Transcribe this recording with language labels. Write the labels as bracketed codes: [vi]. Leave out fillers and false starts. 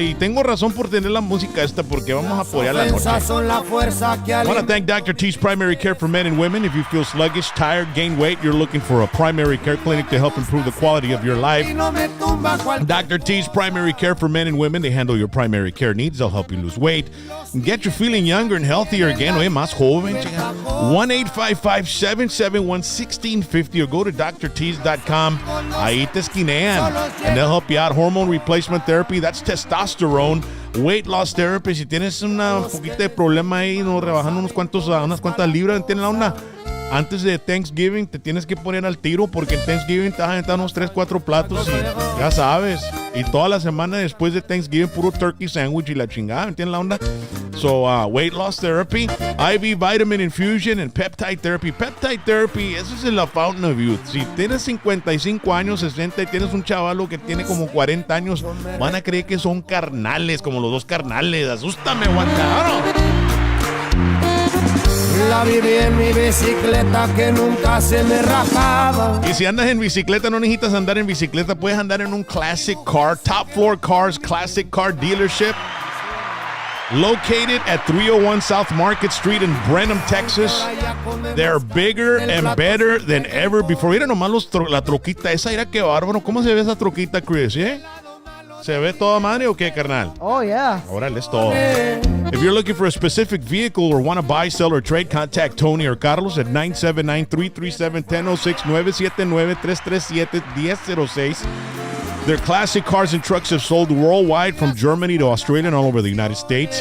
[es] Y tengo razón por tener la música esta, porque vamos a apoyar la noche. [en] I want to thank Dr. T's Primary Care for Men and Women. If you feel sluggish, tired, gain weight, you're looking for a primary care clinic to help improve the quality of your life. Dr. T's Primary Care for Men and Women. They handle your primary care needs. They'll help you lose weight and get you feeling younger and healthier again. [es] Oye, más joven. 1-855-771-1650 [en] or go to drtees.com. [es] Ahí te esquinean. [en] And they'll help you out. Hormone replacement therapy, that's testosterone. Weight loss therapy, [es] si tienes una poquita de problema ahí, no rebajando unas cuantas libras, tiene la onda. Antes de Thanksgiving te tienes que poner al tiro porque en Thanksgiving te vas a aventar unos 3-4 platos y ya sabes. Y toda la semana después de Thanksgiving puro [en] turkey sandwich [es] y la chingada, ¿entiendes la onda? [en] So, weight loss therapy, IV vitamin infusion and peptide therapy. Peptide therapy, [es] eso es la [en] fountain of youth. [es] Si tienes 55 años, 60 y tienes un chavalo que tiene como 40 años, van a creer que son carnales, como los dos carnales. Asústame, guantaro. La viví en mi bicicleta que nunca se me rajaba. Y si andas en bicicleta, no necesitas andar en bicicleta, puedes andar en un classic car, Top Floor Cars Classic Car Dealership. [en] Located at 301 South Market Street in Brenham, Texas. They're bigger and better than ever before. [es] Mira nomás la troquita esa, mira qué bárbaro. ¿Cómo se ve esa troquita, Chris? ¿Eh? ¿Se ve toda madre o qué, carnal? [en] Oh, yeah. [es] Órale, es todo. [en] If you're looking for a specific vehicle or want to buy, sell, or trade, contact Tony or Carlos at 979-337-1006, 979-337-1006. Their classic cars and trucks have sold worldwide from Germany to Australia and all over the United States.